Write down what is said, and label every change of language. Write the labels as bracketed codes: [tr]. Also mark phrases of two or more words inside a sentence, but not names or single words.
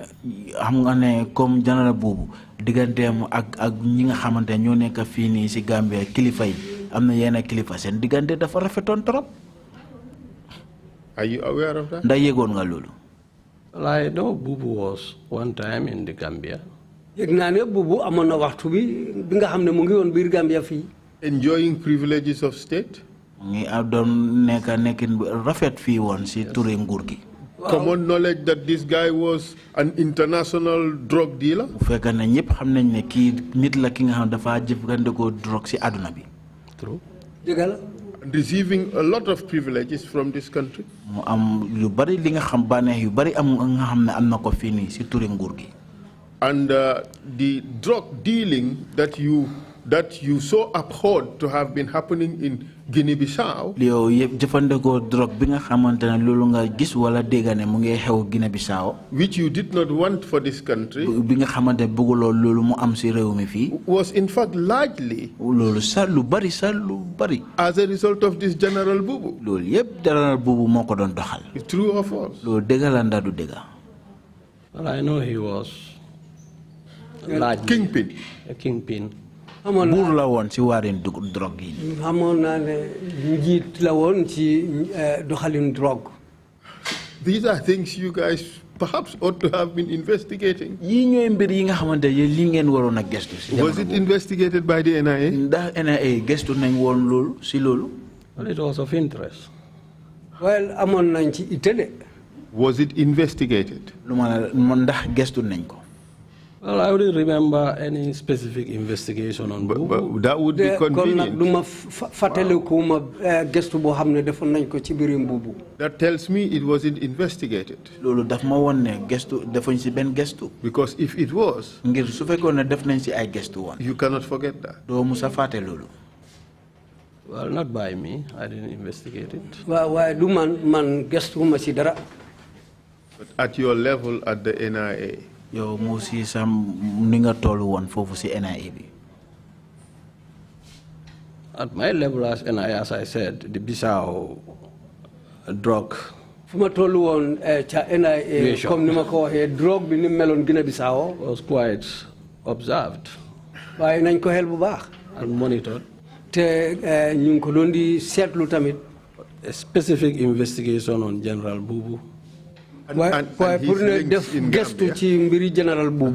[wo] xam nga ne comme General Bubu digganteem ak ñi nga xamante ñoo nekk fii nii si Gambia kilifa yi am na yenn kilifa seen diggante dafa rafetoon trop. [en] Are you aware of that? [wo] ndax yëgoon nga loolu. [en] Well, I know Bubu was one time in the Gambia. [wo] yëg naa ne Bubu amoon na waxtu bi nga xam ne mu ngi woon biir Gambia fii. [en] Enjoying privileges of state. [wo] ngi doon nekkin rafet fii woon si turi nguur gi. [en] Common knowledge that this guy was an international drug dealer. [wo] bu fekkee ne ñëpp xam nañ ne kii nit la ki nga xam dafa jëfandikoo drogue si àdduna bi. [en] True. [wo] dëgg la. [en] Receiving a lot of privileges from this country. [wo] mu am yu bari li nga xam bànneex yu bari am nga xam ne am na ko fii nii si turi nguur gi. [en] And the drug dealing that you so abhorred to have been happening in Guinea-Bissau. [wo] yow yëpp jëfandikoo drogue bi nga xamante ne loolu nga gis wala dégg ne mu ngi xew Guinea-Bissau. [en] Which you did not want for this country. [wo] bi nga xamante ne bëgguloo loolu mu am si réew mi fii. [en] Was in fact largely. [wo] loolu sax lu bari. [en] As a result of this General Bubu. [wo] loolu yëpp General Bubu moo ko doon doxal. [en] True or false? [wo] loolu dëgg la ndax du dëgg. [en] Well, I know he was largely Kingpin. a kingpin. [wo] buur la woon si waarin drogue yi. xamoon naa ne njiit la woon ci doxalin drogue. [en] These are things you guys perhaps ought to have been investigating. [wo] yii ñooy mbir yi nga xamante ne li ngeen waroon a gëstu si. [en] Was it investigated by the NIA? [wo] ndax NIA gëstu nañ woon loolu si loolu. [en] Well, it was of interest. [wo] well amoon nañ ci itte de. [en] Was it investigated? [wo] lu ma ndax gëstu nañ ko. [en] Well, I wouldn't remember any specific investigation on Bubu. But that would be convenient. That tells me it wasn't investigated. Because if it was, you cannot forget that. Well, not by me. I didn't investigate it. But at your level at the NIA, [wo] yow mo si sam ni nga tollu won fofu ci NIA bi. [en] At my level as NIA, as I said, the Bissau drug. [wo] Fuma tollu won ca NIA comme nima ko waxe drogue bi ni melone Guinea Bissau [en] was quite observed. [wo] Waye nañ ko xel bu baax. [en] And monitored. [wo] Te ñu ko doon di seetlu tamit. [en] A specific investigation on General Bubu. and [wo] pour ne def gestu ci mbiri General Bubu